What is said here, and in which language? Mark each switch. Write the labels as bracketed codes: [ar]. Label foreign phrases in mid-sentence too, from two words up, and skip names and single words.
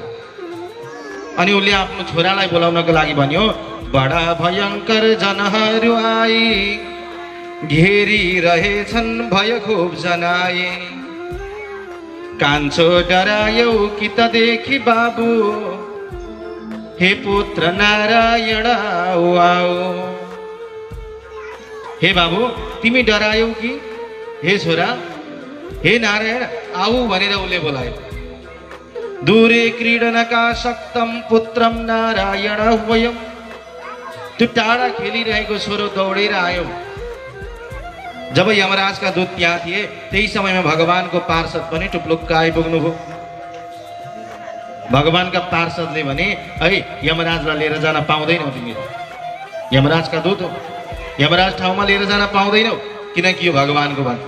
[ne] अनि उसले आफ्नो छोरालाई बोलाउनको लागि भन्यो, बडा भयङ्कर जनहरू आए, घेरी रहेछन् भय खुब जनाए, कान्छो डरायौ कि त देखि बाबु, हे पुत्र नारायण आओ आओ। हे बाबु तिमी डरायौ कि? हे छोरा, हे नारायण आऊ भनेर उसले बोलायो। [sa] दूरे क्रीडनका शक्तम पुत्रम नारायण वयम, [ne] त्यो टाढा खेलिरहेको छोरो दौडेर आयो। जब यमराजका दूत त्यहाँ थिए त्यही समयमा भगवानको पार्षद पनि टुप्लुक्क आइपुग्नुभयो। भगवानका पार्षदले भने है यमराजलाई लिएर जान पाउँदैनौ तिमीहरू, यमराजका दूत हो, यमराज ठाउँमा लिएर जान पाउँदैनौ किनकि यो भगवानको भक्त।